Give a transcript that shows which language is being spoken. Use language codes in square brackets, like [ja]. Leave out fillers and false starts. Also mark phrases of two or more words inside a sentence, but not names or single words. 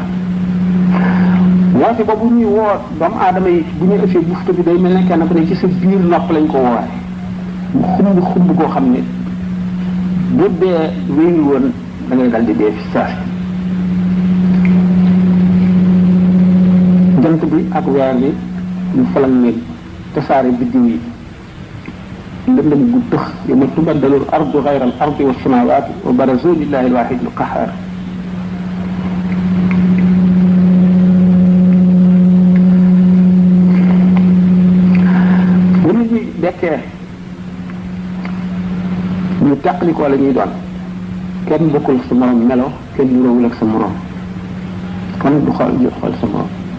[wo] woote boobu ñuy woo doomu aadama yi bu ñuy ëffee bufta bi day mel ne kenn ku ne ci sa biir nopp lañ ko woowaay mu xumb koo xam ne bu dee wéyul woon da ngay dal di dee fi saa jant bi ak weer bi ñu falan ne tasaare biddiw yi lëndëm gu tëx [ar] يوم تبدل الأرض غير الأرض والسماوات وبرزوا لله الواحد القهار. [wo] bu nit ñi dekkee ñu tàqalikoo la ñuy doon kenn bokkul sa morom melo kenn niroowul ak sa morom kon du xool sa morom.